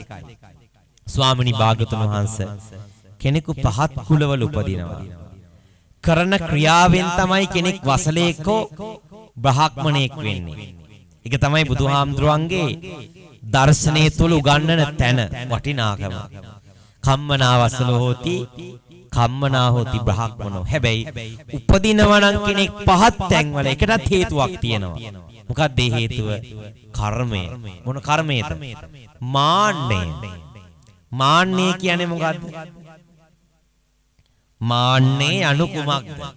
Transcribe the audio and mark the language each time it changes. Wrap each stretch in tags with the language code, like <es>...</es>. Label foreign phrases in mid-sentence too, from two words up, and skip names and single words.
<si>ස්වාමිනී භාගතුන් වහන්සේ කෙනෙකු පහත් කුලවල උපදිනවා. කරන ක්‍රියාවෙන් තමයි කෙනෙක් වසලේකෝ බ්‍රහ්මණෙක් වෙන්නේ. ඒක තමයි බුදුහාමුදුරන්ගේ දර්ශනයේ තුල උගන්වන තැන වටිනාකම.</si> <pi>කම්මනා වසලෝ හෝති කම්මනා හෝති බ්‍රහ්මනෝ.</pi> <si>හැබැයි උපදිනවා නම් කෙනෙක් පහත් තැන්වල එකටත් හේතුවක් තියෙනවා. මොකක්ද ඒ හේතුව? කර්මය. මොන කර්මයේද? මාන්නය. මාන්නය කියන්නේ මොකද්ද? මාන්නේ අනු කුමක්ද?</si>